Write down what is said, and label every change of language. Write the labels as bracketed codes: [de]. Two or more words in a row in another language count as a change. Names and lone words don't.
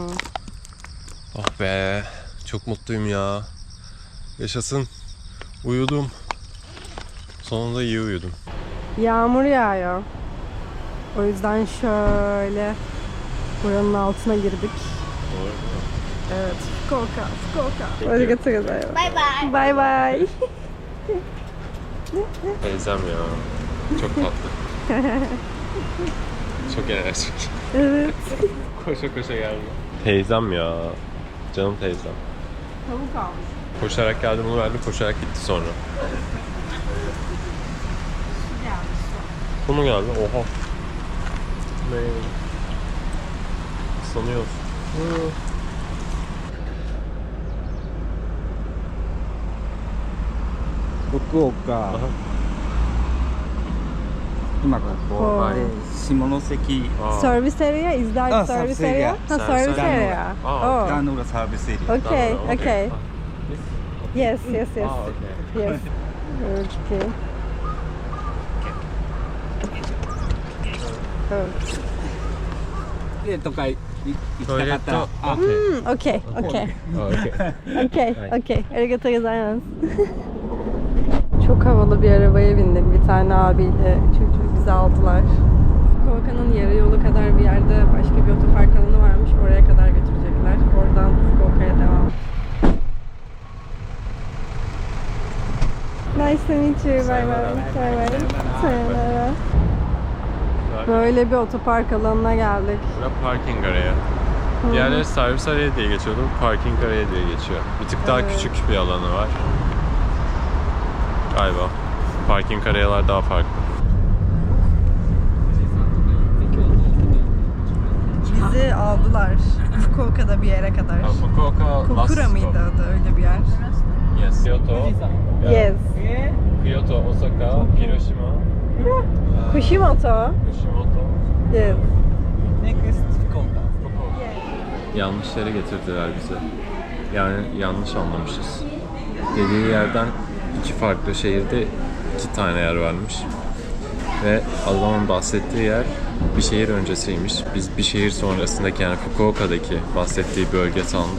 [tr] Ah be, çok mutluyum ya. Yaşasın. Uyudum. Sonunda iyi uyudum. Yağmur yağıyor. O yüzden şöyle buranın altına girdik. Evet. Fukuoka. [ja] ありがとうございます. バイバイ。 [en] Bye bye. [tr] Teyzem ya. Çok tatlı. Çok enerjik. Evet. Koşa koşa geldi. Teyzem ya. Canım teyzem. Tavuk almış. Koşarak geldi, bunu verdi, koşarak gitti sonra. Bu mu geldi? Oha. Ne? Sanıyoruz. [ja] Fukuoka 今ここはいで下関 [en] Service area? Is that Ah, service service area. area? Ha, service Service area. area. Ah, Oh. [ja] ガーノーラサービスエリア [en] Okay, [tr] Tamam, [en] okay. Yes, yes, yes. Ah, okay. Yes. Okay. Evet. [ja] レとか行きトイレットたかったら、あ、 [en] Okey, okey. Okey, okey. [ja] ありがとうございます. [tr] Çok havalı bir arabaya bindik. Bir tane abiyle çocuğu bizi aldılar. Fukuoka'nın yarı yolu kadar bir yerde başka bir otopark alanı varmış. Oraya kadar götürecekler. Oradan Fukuoka'ya devam. [en] Nice to meet you. Bye bye. Sayonara. [tr] Böyle bir otopark alanına geldik. Bura [en] parking araya. [tr] Diğerleri [en] servis araya [tr] diye geçiyordu. [en] Parking araya [tr] diye geçiyor. Bir tık daha Evet. küçük bir alanı var. Galiba. [en] Parking arayalar [tr] daha farklı. Bizi aldılar. Fukuoka'da bir yere kadar. Fukuoka Kokura mıydı adı öyle bir yer? [en] Yes. Kyoto. Yes. Kyoto, Osaka, Hiroshima, Kushimoto. Kushimoto. Yes. Next Fukuoka. [tr] Yanlış yere getirdiler bizi. Yani yanlış anlamışız. Dediği yerden iki farklı şehirde iki tane yer varmış. Ve adamın bahsettiği yer bir şehir öncesiymiş. Biz bir şehir sonrasındaki yani Fukuoka'daki bahsettiği bölge sandık.